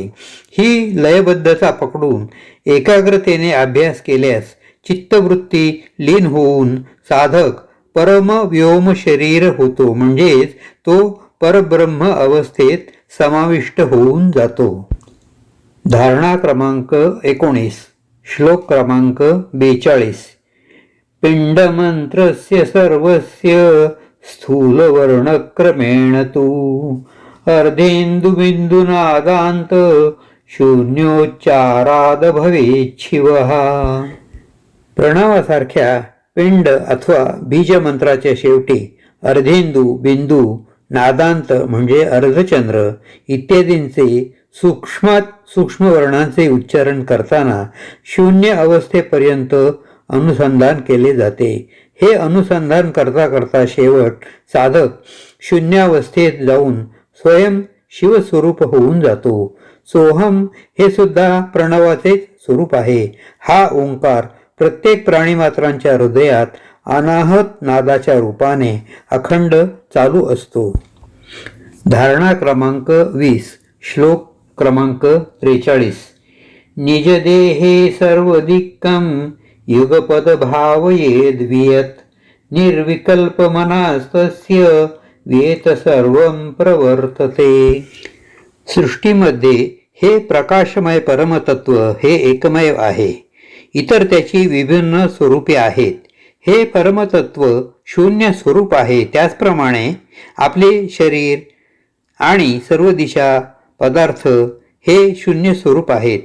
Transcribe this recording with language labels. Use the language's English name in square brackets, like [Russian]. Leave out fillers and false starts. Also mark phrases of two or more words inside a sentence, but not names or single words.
[Marathi] ही लयबद्धता पकडून एकाग्रतेने अभ्यास केल्यास चित्तवृत्ती लीन होऊन साधक परमव्योम शरीर होतो, म्हणजेच तो परब्रह्म अवस्थेत समाविष्ट होऊन जातो. धारणा क्रमांक 19, श्लोक क्रमांक 42. [Sanskrit] पिंडमंत्रस्य सर्वस्य स्थूलवर्णक्रमेण तु अर्धेन्दुबिन्दुनादान्त शून्योच्चाराद भवेच्छिवः. [Marathi] प्रणवासारख्या पिंड अथवा बीजमंत्राच्या शेवटी अर्धेंदू, बिंदू, नादांत म्हणजे अर्धचंद्र इत्यादींचे सूक्ष्मात सूक्ष्म वर्णांचे उच्चारण करताना शून्य अवस्थेपर्यंत अनुसंधान केले जाते. हे अनुसंधान करता करता शेवट साधक शून्यावस्थेत जाऊन स्वयं शिवस्वरूप होऊन जातो. सोहम हे सुद्धा प्रणवाचेच स्वरूप आहे. हा ओंकार प्रत्येक प्राणीमात्रांच्या हृदयात अनाहत नादाच्या रूपाने अखंड चालू असतो. धारणा क्रमांक 20, श्लोक क्रमांक 43. [Sanskrit] निजदेहे सर्वदिक्कं युगपद भावयेद्वियत निर्विकल्प मनास्तस्य वियत सर्वं प्रवर्तते. [Marathi] सृष्टीमध्ये हे प्रकाशमय परमतत्व हे एकमेव आहे. इतर त्याची विभिन्न स्वरूपे आहेत. हे परमतत्व शून्य स्वरूप आहे. त्याचप्रमाणे आपले शरीर आणि सर्व दिशा पदार्थ हे शून्य स्वरूप आहेत.